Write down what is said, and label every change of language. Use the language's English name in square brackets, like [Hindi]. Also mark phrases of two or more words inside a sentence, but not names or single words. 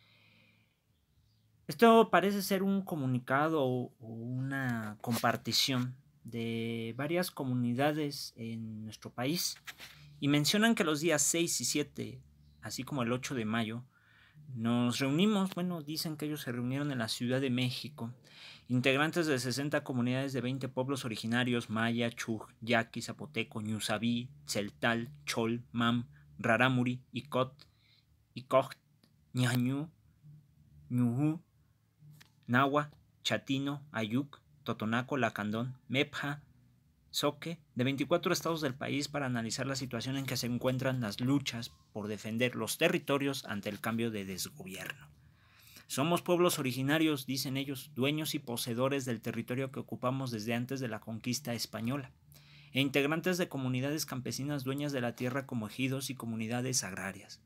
[Spanish] Esto parece ser un comunicado o una compartición de varias comunidades en nuestro país y mencionan que los días 6 y 7, así como el 8 de mayo, nos reunimos, bueno, dicen que ellos se reunieron en la Ciudad de México, integrantes de 60 comunidades de 20 pueblos originarios: maya, chuj, yaqui, zapoteco, ñusaví, tzeltal, chol, mam, rarámuri, icot, icocht, ñañú, ñujú, Nahua, Chatino, Ayuk, Totonaco, Lacandón, Mepja, Soque, de 24 estados del país, para analizar la situación en que se encuentran las luchas por defender los territorios ante el cambio de desgobierno. Somos pueblos originarios, dicen ellos, dueños y poseedores del territorio que ocupamos desde antes de la conquista española, e integrantes de comunidades campesinas dueñas de la tierra como ejidos y comunidades agrarias.